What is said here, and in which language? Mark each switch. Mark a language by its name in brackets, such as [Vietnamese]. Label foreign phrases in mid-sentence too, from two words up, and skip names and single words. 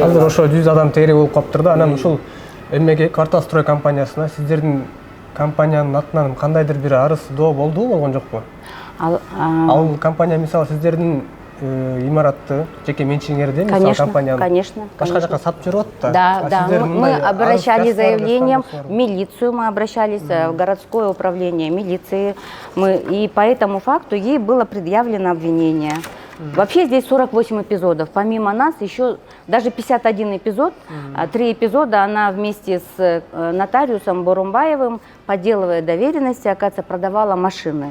[Kyrgyz] Азыр ошо 100 адам тегерек болуп калыптыр да. Анан ушул эмеге Кварталстрой компаниясына сиздердин компаниянын атынан кандайдыр бир арыз доо болдубу, болгон жокпу? Ал компания мисалы сиздердин имаратты жеке менчигиңерде, мисалы компанияны [Russian] Конечно. [Kyrgyz] башка жака сатып жүрүп атты. [Russian] Да. Мы обращались заявлением в милицию, мы обращались в городское управление милиции, и по этому факту ей было предъявлено обвинение. Вообще здесь 48 эпизодов. Помимо нас еще даже 51 эпизод. 3 эпизода она вместе с нотариусом Борумбаевым, подделывая доверенности, оказывается, продавала машины.